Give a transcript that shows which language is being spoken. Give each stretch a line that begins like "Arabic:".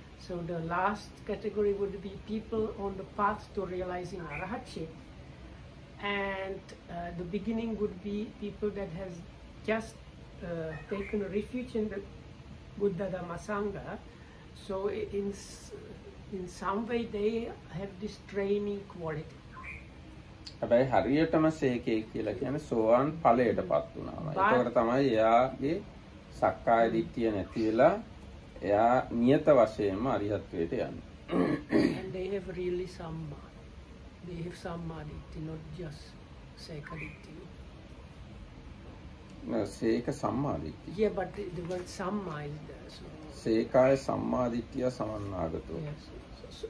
English: So the last category would be people on the path to realizing arahatship, and the beginning would be people that has just taken refuge in the Buddha Dhamma Sangha. So in some way they have this training quality.
Sinhala: හැබැයි හරියටම සේකේ කියලා කියන්නේ සෝවාන් ඵලයටපත් වුණාම. ඒකවල තමයි එයාගේ සක්කාය දිට්ඨිය නැති වෙලා එයා නියත වශයෙන්ම අරිහත්වයට යන්නේ.
English: And they have really samma. They have samma ditti, not just sekha ditti. No, Seka Sammaditya. Yeah, but the word Samma is there. So.
Pali: Sekaya Sammaditya Samannagato.
English: Yes.